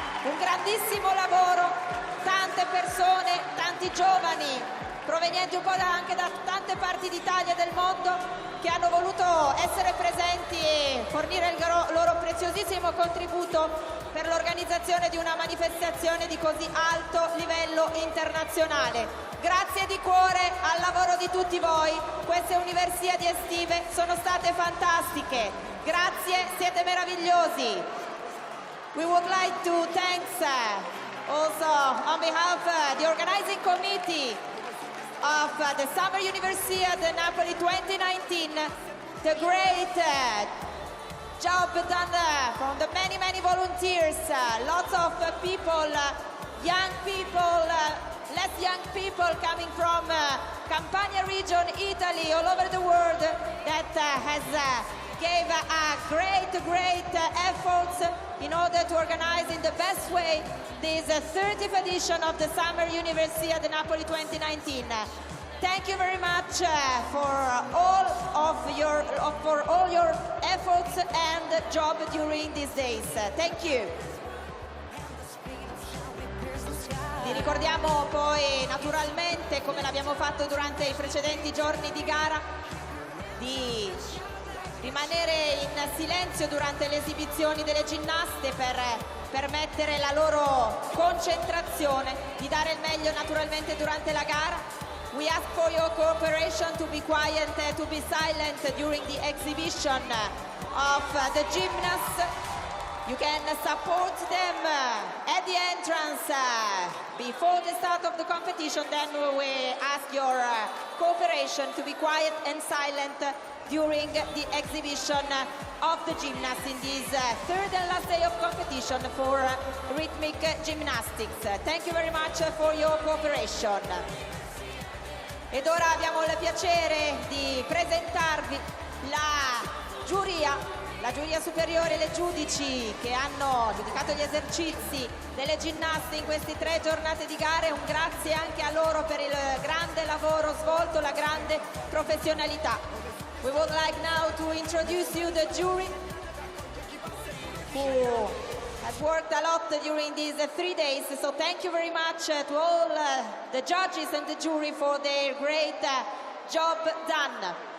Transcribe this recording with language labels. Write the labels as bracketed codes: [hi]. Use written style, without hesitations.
[it] un grandissimo lavoro, tante persone, tanti giovani provenienti un po' anche da tante parti d'Italia e del mondo che hanno voluto essere presenti e fornire il loro preziosissimo contributo per l'organizzazione di una manifestazione di così alto livello internazionale. Grazie di cuore al lavoro di tutti voi, queste Universiadi estive sono state fantastiche, grazie, siete meravigliosi. [en] We would like to thank also on behalf of the organizing committee of the Summer Universiadi Napoli 2019, the great job done from the many volunteers, lots of people, young people, less young people coming from Campania region, Italy, all over the world that has gave a great efforts in order to organize in the best way this 30th edition of the Summer Universiadi Napoli 2019. Thank you very much for all your efforts and job during these days. Thank you. [it] Vi ricordiamo poi naturalmente, come l'abbiamo fatto durante i precedenti giorni di gara, di rimanere in silenzio durante le esibizioni delle ginnaste per permettere la loro concentrazione, di dare il meglio naturalmente durante la gara. [en] We ask for your cooperation to be quiet, to be silent during the exhibition of the gymnasts. You can support them at the entrance before the start of the competition. Then we ask your cooperation to be quiet and silent during the exhibition of the gymnasts in this third and last day of competition for rhythmic gymnastics. Thank you very much for your cooperation. [it] Ed ora abbiamo il piacere di presentarvi la giuria superiore, le giudici che hanno giudicato gli esercizi delle ginnaste in queste 3 giornate di gare. Un grazie anche a loro per il grande lavoro svolto, la grande professionalità. [en] We would like now to introduce you the jury who has worked a lot during these 3 days. So thank you very much to all the judges and the jury for their great job done.